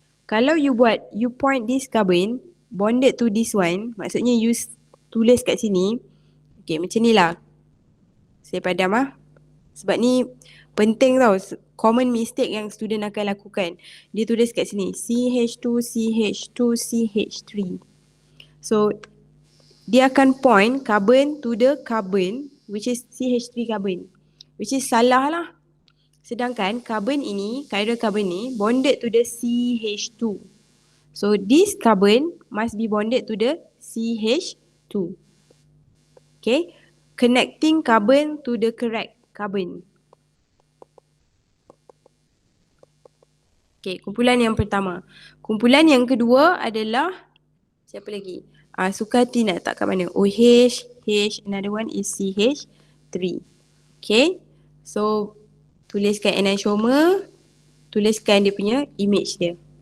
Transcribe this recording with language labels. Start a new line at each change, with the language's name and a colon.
English: Kalau you point this carbon bonded to this one,
Malay: maksudnya you tulis kat sini.
English: Okay,
Malay: macam ni lah. Saya padam sebab ni penting tau.
English: Common mistake
Malay: yang student akan lakukan. Dia tulis kat sini CH2, CH2, CH3.
English: So dia akan point carbon to the carbon which is CH3 carbon, which is
Malay: salah lah. Sedangkan
English: carbon ini, chiral carbon ni bonded to the CH2. So this carbon must be bonded to the CH2. Okay, connecting carbon to the correct carbon.
Malay: Okay, kumpulan yang pertama. Kumpulan yang kedua adalah siapa lagi? Sukati nak letak kat mana? OH, H, another one is CH3.
English: Okay, so
Malay: tuliskan enantiomer, tuliskan dia punya image dia.